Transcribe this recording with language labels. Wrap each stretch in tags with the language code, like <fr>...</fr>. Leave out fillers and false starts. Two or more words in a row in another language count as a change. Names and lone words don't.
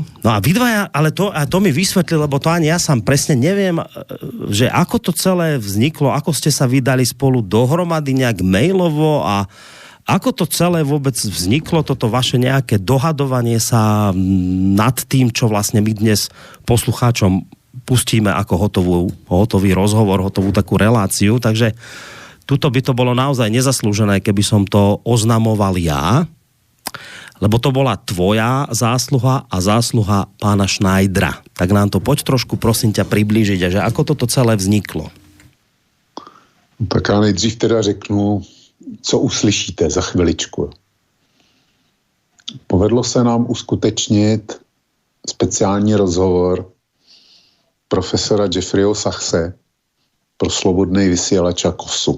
<sk>No a vy dvaja, ale to mi vysvetli, lebo to ani ja sám presne neviem, že ako to celé vzniklo, ako ste sa vydali spolu dohromady nejak mailovo a ako to celé vôbec vzniklo, toto vaše nejaké dohadovanie sa nad tým, čo vlastne my dnes poslucháčom pustíme ako hotový rozhovor, hotovú takú reláciu. Takže tuto by to bolo naozaj nezaslúžené, keby som to oznamoval ja, lebo to bola tvoja zásluha a zásluha pána Šnajdra. Tak nám to poď trošku, prosím ťa, priblížiť, že ako toto celé vzniklo.</sk> <cs>Tak já nejdřív teda řeknu, co uslyšíte za chviličku. Povedlo se nám uskutečnit speciální rozhovor profesora Jeffreyho Sachse pro Slobodný vysílač a KOSu.</cs>